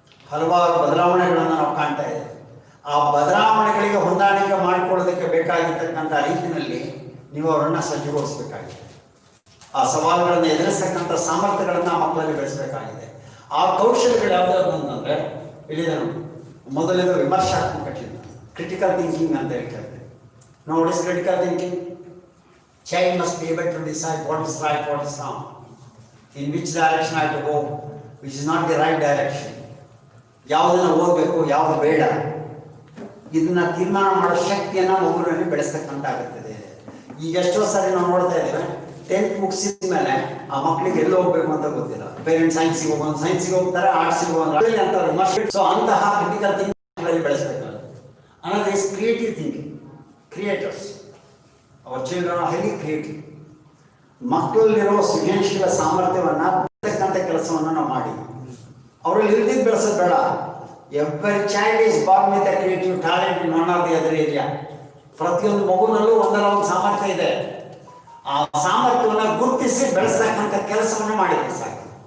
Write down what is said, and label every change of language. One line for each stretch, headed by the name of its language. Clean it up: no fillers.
Kannada: ಹಲವಾರು ಬದಲಾವಣೆಗಳನ್ನು ನಾವು ಕಾಣ್ತಾ ಇದ್ದೇವೆ. ಆ ಬದಲಾವಣೆಗಳಿಗೆ ಹೊಂದಾಣಿಕೆ ಮಾಡಿಕೊಳ್ಳೋದಕ್ಕೆ ಬೇಕಾಗಿರ್ತಕ್ಕಂಥ ರೀತಿಯಲ್ಲಿ ನೀವು ಅವರನ್ನು ಸಜ್ಜುಗೊಳಿಸಬೇಕಾಗಿದೆ. ಆ ಸವಾಲುಗಳನ್ನು ಎದುರಿಸ್ತಕ್ಕಂಥ ಸಾಮರ್ಥ್ಯಗಳನ್ನು ಮಕ್ಕಳಲ್ಲಿ ಬೆಳೆಸಬೇಕಾಗಿದೆ. ಆ ಕೌಶಲ್ಯಗಳು ಯಾವುದಾದ್ರು ಅಂತಂದರೆ ಇಲ್ಲಿದೆ ನೋಡಿ. ಮೊದಲಿಗೆ ವಿಮರ್ಶಾತ್ಮಕ ಚಿಂತನೆ, ಕ್ರಿಟಿಕಲ್ ಥಿಂಕಿಂಗ್ ಅಂತ ಹೇಳ್ತಾರೆ.
English: Now what is critical thinking? Child must be able to decide what is right, what is wrong, in which direction I have to go, which is not the right direction.
Kannada: ಯಾವುದನ್ನು ಓದಬೇಕು, ಯಾವುದು ಬೇಡ, ಇದನ್ನ ತೀರ್ಮಾನ ಮಾಡೋ ಶಕ್ತಿಯನ್ನು ಮಗುವಿನಲ್ಲಿ ಬೆಳೆಸ್ತಕ್ಕಂತಾಗುತ್ತದೆ. ಈಗ ಎಷ್ಟೋ ಸಾರಿ ನಾವು ನೋಡ್ತಾ ಇದ್ದೇವೆ, 10th ಮುಗಿಸಿದ ಮೇಲೆ ಆ ಮಕ್ಕಳಿಗೆ ಎಲ್ಲಿ ಹೋಗ್ಬೇಕು ಅಂತ ಗೊತ್ತಿಲ್ಲ. ಪೇರೆಂಟ್ಸ್ ಸೈನ್ಸಿಗೆ ಹೋಗೋದು, ಸೈನ್ಸಿಗೆ ಹೋಗ್ತಾರೆ, ಆರ್ಟ್ಸಿಗೆ ಹೋಗೋದು ಅಂತ ವಿಮರ್ಶೆ. ಸೊ ಅಂತಹ critical thinking ಬೆಳೆಸಬೇಕಾಗುತ್ತೆ.
English: Another is creative thinking. Creators. Our children are highly creative.
Kannada: ಮಕ್ಕಳಲ್ಲಿರೋ ಸೃಜನಶೀಲ ಸಾಮರ್ಥ್ಯವನ್ನು ಬೆಳೆಸತಕ್ಕಂಥ ಕೆಲಸವನ್ನು ನಾವು ಮಾಡಿ ಅವರಲ್ಲಿ ಇಲ್ದಿದ್ದು ಬೆಳೆಸೋದು ಬೇಡ.
English: Every child is born with a creative talent in one or the other area.
Kannada: ಪ್ರತಿಯೊಂದು ಮಗುನಲ್ಲೂ ಒಂದಲ್ಲ ಒಂದು ಸಾಮರ್ಥ್ಯ ಇದೆ. ಆ ಸಾಮರ್ಥ್ಯವನ್ನು ಗುರುತಿಸಿ ಬೆಳೆಸ್ತಕ್ಕಂಥ ಕೆಲಸವನ್ನು ಮಾಡಿದ್ರೆ ಸಾಕು.